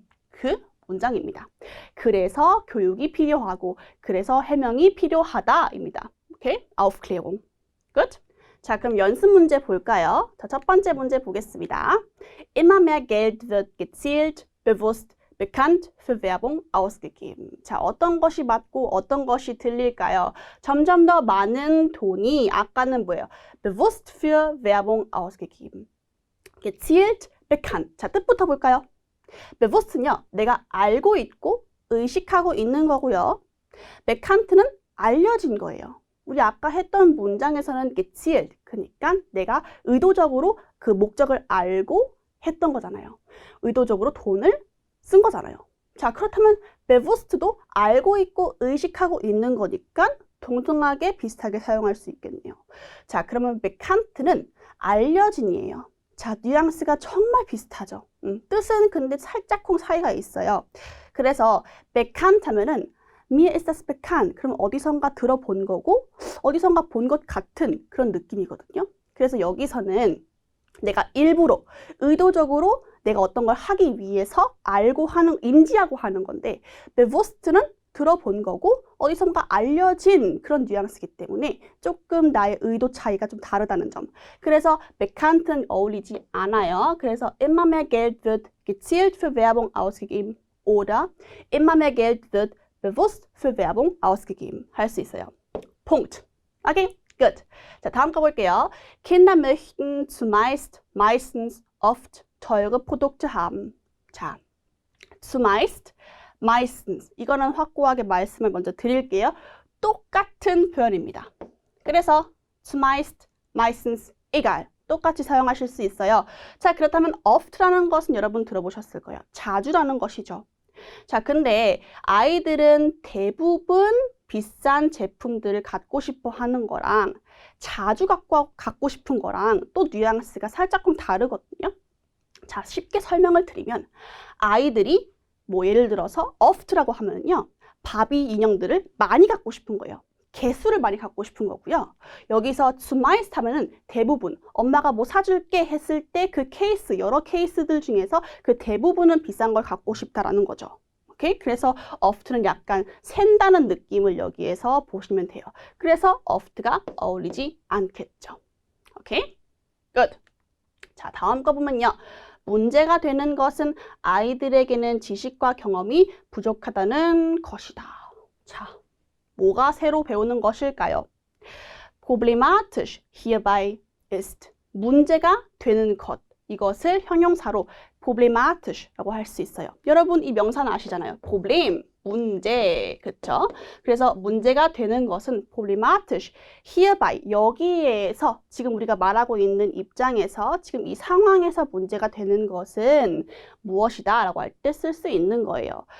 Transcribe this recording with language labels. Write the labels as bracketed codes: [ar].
[ko] 그 문장입니다. 그래서 교육이 필요하고 그래서 해명이 필요하다입니다. [en] 오케이? Aufklärung. Good? [ko] 자, 그럼 연습 문제 볼까요? 자, 첫 번째 문제 보겠습니다. [de] Immer mehr Geld wird gezielt bewusst, bekannt für Werbung ausgegeben. [ko] 자, 어떤 것이 맞고 어떤 것이 틀릴까요? 점점 더 많은 돈이 아까는 뭐예요? [de] bewusst für Werbung ausgegeben. [ko] gezielt, bekannt. 자, 뜻부터 볼까요? bewusst는요, 내가 알고 있고 의식하고 있는 거고요. bekannt는 알려진 거예요. 우리 아까 했던 문장에서는 gezielt, 그러니까 내가 의도적으로 그 목적을 알고 했던 거잖아요. 의도적으로 돈을 쓴 거잖아요. 자, 그렇다면 bewusst도 알고 있고 의식하고 있는 거니까 동등하게 비슷하게 사용할 수 있겠네요. 자, 그러면 bekannt는 알려진이에요. 자, 뉘앙스가 정말 비슷하죠. 뜻은 근데 살짝쿵 차이가 있어요. 그래서 bekannt 하면은 [de] mir ist das bekannt. [ko] 그럼 어디선가 들어본 거고 어디선가 본 것 같은 그런 느낌이거든요. 그래서 여기서는 내가 일부러 의도적으로 내가 어떤 걸 하기 위해서 알고 하는, 인지하고 하는 건데 bewusst는 들어본 거고 어디선가 알려진 그런 뉘앙스이기 때문에 조금 나의 의도 차이가 좀 다르다는 점. 그래서 bekannten 어울리지 않아요. 그래서 [de] immer mehr Geld wird gezielt für Werbung ausgegeben oder immer mehr Geld wird bewusst für Werbung ausgegeben [ko] 할 수 있어요. Punkt. [en] Okay, good. [ko] 자, 다음 거 볼게요. [de] Kinder möchten zumeist, meistens, oft teure Produkte haben. [ko] 자, zumeist, meistens. 이거는 확고하게 말씀을 먼저 드릴게요. 똑같은 표현입니다. 그래서 zumeist, meistens, egal. 똑같이 사용하실 수 있어요. 자, 그렇다면 oft라는 것은 여러분 들어보셨을 거예요. 자주라는 것이죠. 자, 근데 아이들은 대부분 비싼 제품들을 갖고 싶어 하는 거랑 자주 갖고 싶은 거랑 또 뉘앙스가 살짝끔 다르거든요. 자, 쉽게 설명을 드리면 아이들이 뭐 예를 들어서 oft라고 하면요. 바비 인형들을 많이 갖고 싶은 거예요. 개수를 많이 갖고 싶은 거고요. 여기서 zumeist 하면은 대부분 엄마가 뭐 사줄게 했을 때 그 케이스, 여러 케이스들 중에서 그 대부분은 비싼 걸 갖고 싶다라는 거죠. 오케이? 그래서 oft는 약간 샌다는 느낌을 여기에서 보시면 돼요. 그래서 oft가 어울리지 않겠죠. 오케이? good. 자, 다음 거 보면요. 문제가 되는 것은 아이들에게는 지식과 경험이 부족하다는 것이다. 자, 뭐가 새로 배우는 것일까요? [de] Problematisch hierbei ist. [ko] 문제가 되는 것. 이것을 형용사로 problematisch라고 할 수 있어요. 여러분 이 명사는 아시잖아요. problem, 문제, 그쵸? 그래서 문제가 되는 것은 problematisch, hierbei, 여기에서 지금 우리가 말하고 있는 입장에서 지금 이 상황에서 문제가 되는 것은 무엇이다 라고 할 때 쓸 수 있는 거예요.